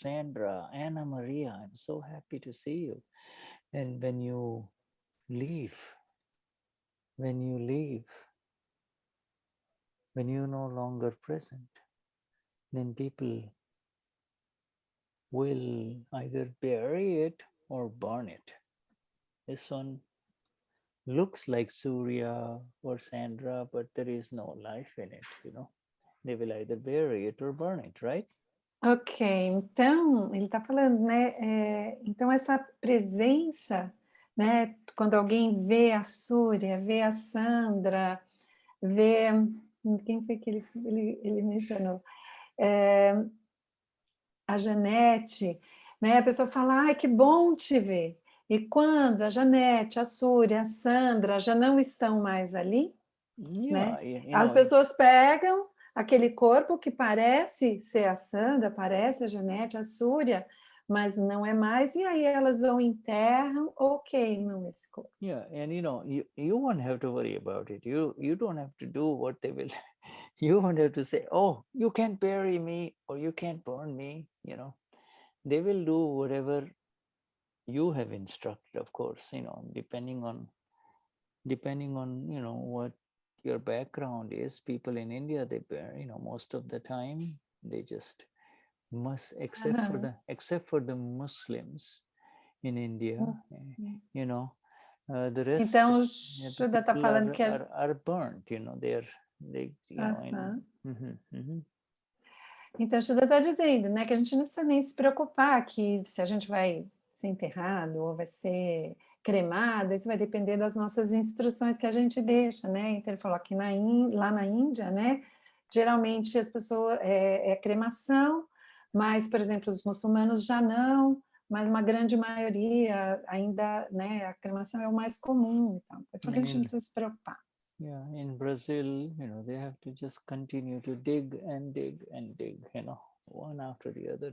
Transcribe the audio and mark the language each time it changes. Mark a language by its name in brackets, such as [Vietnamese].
[English] Sandra, Anna Maria, I'm so happy to see you. And when you leave, when you're no longer present, then people will either bury it or burn it. This one looks like Surya or Sandra, but there is no life in it, you know. They will either bury it or burn it, right? [Portuguese] Ok, então, ele está falando, né? Então, essa presença, né? Quando alguém vê a Súria, vê a Sandra, vê... Quem foi que ele mencionou? A Janete, né? A pessoa fala, ai, que bom te ver. E quando a Janete, a Súria, a Sandra já não estão mais ali, [English] Yeah, [Portuguese] né? As pessoas pegam aquele corpo que parece ser a Sandra, parece a Janete, a Súria, mas não é mais, e aí elas vão enterram ou queimam esse corpo. [English] Yeah, and you know, you won't have to worry about it. You don't have to do what they will. You won't have to say, oh, you can't bury me or you can't burn me, you know. They will do whatever you have instructed, of course, you know, depending on, you know, what your background is. People in India, they bury, you know, most of the time, they just must, except for the Muslims in India, you know, the rest, [Portuguese] então, o Shuddha está falando que [English] are burnt, you know, they you know. [Portuguese] Então, o Shuddha está dizendo, né, que a gente não precisa nem se preocupar que se a gente vai ser enterrado ou vai ser cremado, isso vai depender das nossas instruções que a gente deixa, né? Então, ele falou que lá na Índia, né, geralmente as pessoas é cremação, mas, por exemplo, os muçulmanos já não, mas uma grande maioria ainda, né, a cremação é o mais comum. Então, a gente não precisa se preocupar. [English] Yeah, in Brazil, you know, they have to just continue to dig and dig and dig, you know, one after the other.